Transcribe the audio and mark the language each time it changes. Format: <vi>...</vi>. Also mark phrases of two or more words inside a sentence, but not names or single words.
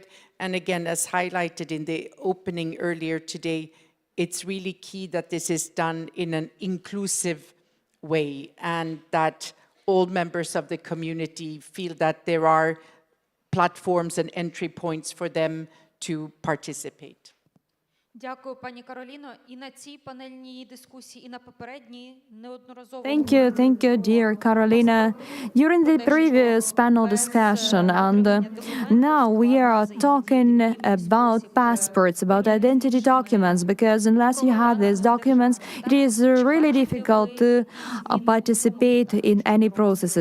<en>And again, as highlighted in the opening earlier today, it's really key that this is done in an inclusive way and that all members of the community feel that there are platforms and entry points for them to participate.</en> <uk>Дякую, пані Кароліно. І на цій панельній дискусії, і на попередній неодноразово</uk> <en>Thank you, dear Carolina. During the previous panel discussion, and now we are talking about passports, about identity documents, because unless you have these documents, it is really difficult to participate in any processes.</en>